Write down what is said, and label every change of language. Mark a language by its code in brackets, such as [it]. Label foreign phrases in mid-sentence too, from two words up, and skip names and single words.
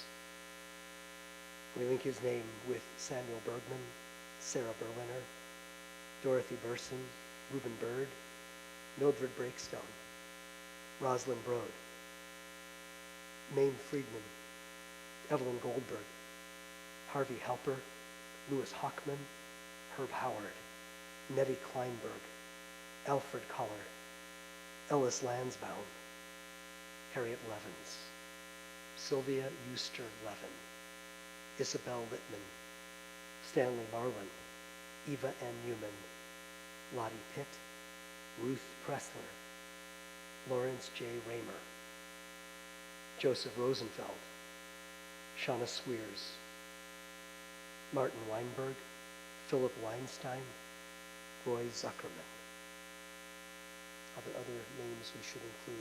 [en] We link his name with Samuel Bergman, Sarah Berliner, Dorothy Burson, Reuben Bird, Mildred Breakstone, Rosalind Broad, Mame Friedman, Evelyn Goldberg, Harvey Halper, Louis Hockman, Herb Howard, Nettie Kleinberg, Alfred Koller, Ellis Lansbaum, Harriet Levins, Sylvia Euster Levin, Isabel Littman, Stanley Marlin, Eva N. Newman, Lottie Pitt, Ruth Pressler, Lawrence J. Raymer, Joseph Rosenfeld, Shauna Swears, Martin Weinberg, Philip Weinstein, Roy Zuckerman. Are there other names we should include?